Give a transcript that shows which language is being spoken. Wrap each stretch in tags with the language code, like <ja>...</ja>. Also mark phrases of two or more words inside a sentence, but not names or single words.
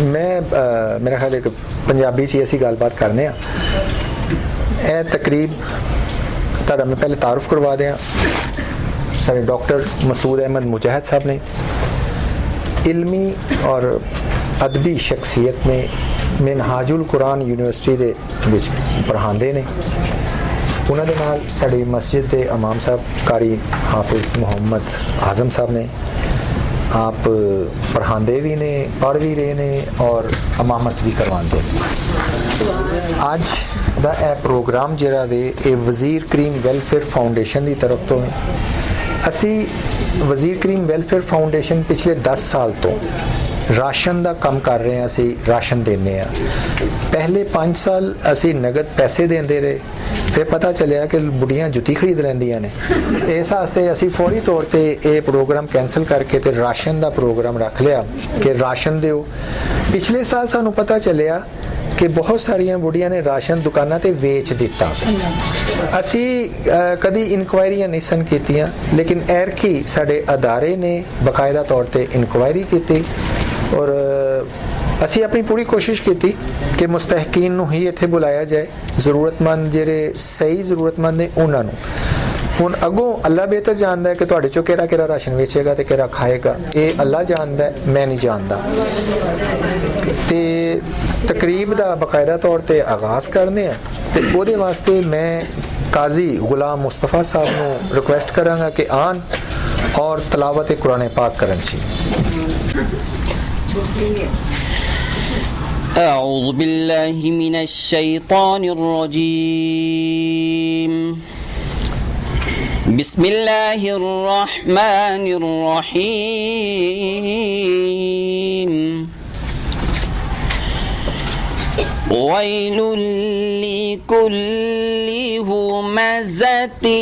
<pa>میں میرا خیال ہے کہ پنجابی چ اسی گل بات کرنے اے تقریب تہاڈا میں پہلے تعارف کروا دیاں. سارے ڈاکٹر مسعود احمد مجاہد صاحب نے علمی اور ادبی شخصیت نے منہاج القرآن یونیورسٹی دے وچ پڑھاندے نے. انہاں دے نال ساڈی مسجد دے امام صاحب قاری حافظ محمد اعظم صاحب نے آپ پڑھاندے بھی نے, پڑھ بھی رہے نے اور امامت بھی کرواندے نے. اج دا اے پروگرام جڑا وے اے وزیر کریم ویلفیئر فاؤنڈیشن دی طرف تو ہے. اسی وزیر کریم ویلفیئر فاؤنڈیشن پچھلے 10 سال تو راشن دا کم کر رہے ہیں. اسی راشن دینے ہیں. پہلے 5 سال اسی نگد پیسے دیندے رہے, پھر پتہ چلیا کہ بڑھیاں جُتی خرید لیندیاں نے. اس واسطے اسی فوری طور تے اے پروگرام کینسل کر کے تے راشن دا پروگرام رکھ لیا کہ راشن دیو. پچھلے سال سانوں پتہ چلیا کہ بہت ساریاں بڑھیاں نے راشن دکاناں تے ویچ دیتا. اسی کدی انکوائریاں نہیں سن کیتیاں, لیکن ایرکی ساڈے ادارے نے باقاعدہ طور تے انکوائری کیتی اور اسی اپنی پوری کوشش کیتی کہ مستحقین نو ہی اتنے بلایا جائے. ضرورت مند جڑے صحیح ضرورت مند نے انہوں نے ہن اگوں اللہ بہتر جاندا ہے کہ تواڈے چوں کیڑا کیڑا راشن ویچے گا تے کیڑا کھائے گا. اے اللہ جاندا ہے, میں نہیں جاندا. تے تقریب دا باقاعدہ طور تے آغاز کرنے ہیں تے او دے واسطے میں قاضی غلام مصطفیٰ صاحب نو ریکویسٹ کراں گا کہ آن اور تلاوت قرآن پاک کرن چی.</pa> <ar>اعوذ باللہ من الشیطان الرجیم. بسم اللہ الرحمن الرحیم. ویل لکل ہمزۃ</ar>